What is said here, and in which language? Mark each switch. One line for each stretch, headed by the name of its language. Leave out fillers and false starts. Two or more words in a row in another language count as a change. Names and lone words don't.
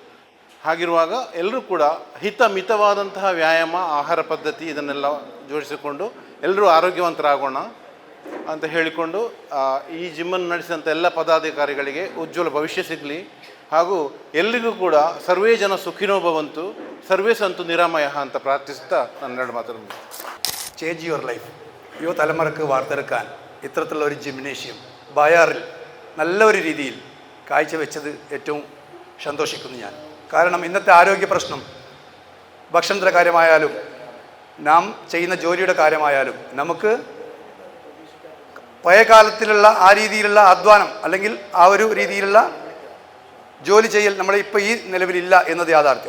Kannada: ಹಾಗಿರುವಾಗ ಎಲ್ಲರೂ ಕೂಡ ಮಿತವಾದಂತಹ ವ್ಯಾಯಾಮ, ಆಹಾರ ಪದ್ಧತಿ ಇದನ್ನೆಲ್ಲ ಜೋಡಿಸಿಕೊಂಡು ಎಲ್ಲರೂ ಆರೋಗ್ಯವಂತರಾಗೋಣ ಅಂತ ಹೇಳಿಕೊಂಡು ಈ ಜಿಮ್ಮನ್ನು ನಡೆಸಿದಂಥ ಎಲ್ಲ ಪದಾಧಿಕಾರಿಗಳಿಗೆ ಉಜ್ವಲ ಭವಿಷ್ಯ ಸಿಗಲಿ. ಹಾಗೂ ಎಲ್ರಿಗೂ ಕೂಡ
Sanskrit: ಸರ್ವೇ ಜನ ಸುಖಿನೋ ಭವಂತು, സർവേ സന്തു നിരാമയ
Kannada: ಅಂತ പ്രാർത്ഥിಸುತ್ತಾ ನನ್ನ ಮಾತನ್ನು.
English: Change your life.
Malayalam: യുവതലമുറക്ക് വാർത്തെടുക്കാൻ ഇത്തരത്തിലുള്ള ഒരു ജിംനേഷ്യം ബായാറിൽ നല്ല ഒരു രീതിയിൽ കാഴ്ചവെച്ചത് ഏറ്റവും സന്തോഷിക്കുന്നു ഞാൻ. കാരണം ഇന്നത്തെ ആരോഗ്യ പ്രശ്നം ഭക്ഷണത്തിൻ്റെ കാര്യമായാലും നാം ചെയ്യുന്ന ജോലിയുടെ കാര്യമായാലും നമുക്ക് പഴയ കാലത്തിലുള്ള ആ രീതിയിലുള്ള അധ്വാനം അല്ലെങ്കിൽ ആ ഒരു രീതിയിലുള്ള ജോലി ചെയ്യൽ നമ്മൾ ഇപ്പോൾ ഈ നിലവിലില്ല എന്നത് യാഥാർത്ഥ്യം.